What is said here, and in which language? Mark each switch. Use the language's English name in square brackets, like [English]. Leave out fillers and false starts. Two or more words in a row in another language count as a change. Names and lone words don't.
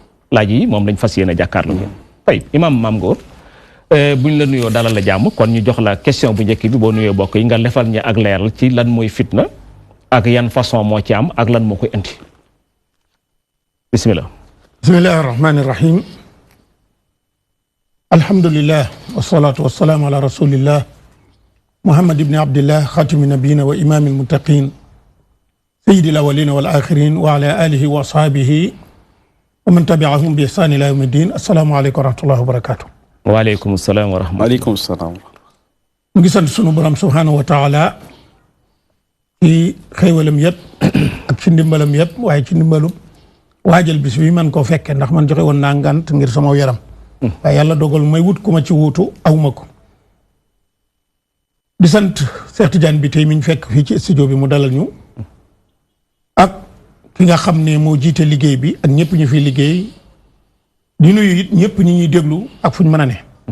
[Wolof] laaj yi moom lañ fas yéene jàkkaarloo ngeen tey imam Mame Ngor buñ la nuyoo dalal la jàmm kon ñu jox la question bu njëkk bi boo nuyoo bokk yi nga lefal ñi ak leeral ci lan mooy fitna ak yan façon moo ci am ak lan moo koy indi bismillah [Arabic] بسم الله الرحمن الرحيم الحمد لله والصلاة والسلام على رسول الله محمد بن عبد الله خاتم النبيين وإمام المتقين سيد الأولين والآخرين وعلى آله وأصحابه ومن تبعهم بإحسان إلى يوم الدين السلام عليكم ورحمة الله وبركاته وعليكم السلام ورحمة الله وعليكم السلام [Wolof] mu ngi sant sunu borom [Arabic] سبحانه وتعالى [Wolof] ci xéewalam yëpp ak ci ndimbalam yëpp waaye ci ndimbalu waajal bis bi man koo fekke ndax man joxe woon naa ngant ngir sama yaram waaye yàlla dogal may wut ku ma ci wuutu awma ko di sant Cheikh Tidiane bi tey mi ñu fekk fii ci studio bi mu dalal ñu ak ki nga xam ne moo jiite liggéey bi ak ñëpp ñu fi liggéey di nuyu it ñëpp ñi ñuy déglu ak fu ñu mën a ne